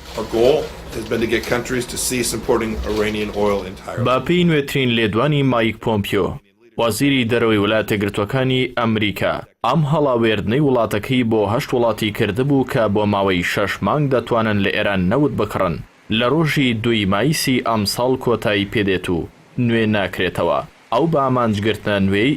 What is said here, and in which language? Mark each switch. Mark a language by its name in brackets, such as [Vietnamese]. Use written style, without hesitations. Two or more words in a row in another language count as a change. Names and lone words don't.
[English] Our goal has been to get countries to cease importing Iranian oil entirely. [Central Kurdish] با پێی نوێترین لێدوانی مایک پۆمپیۆ وەزیری دەرەوەی وڵاتە یەکگرتووەکانی ئەمریکا ئەم هەڵاوێردنەی وڵاتەکەی بۆ 8 وڵاتی کردبوو کە بۆ ماوەی 6 مانگ دەتوانن لە ئێران نەوت بکڕن لە ڕۆژی 2 مایسی ئەمساڵ کۆتایی پێدێت و نوێ ناکرێتەوە ئەو بە ئامانجگرتنە نوێی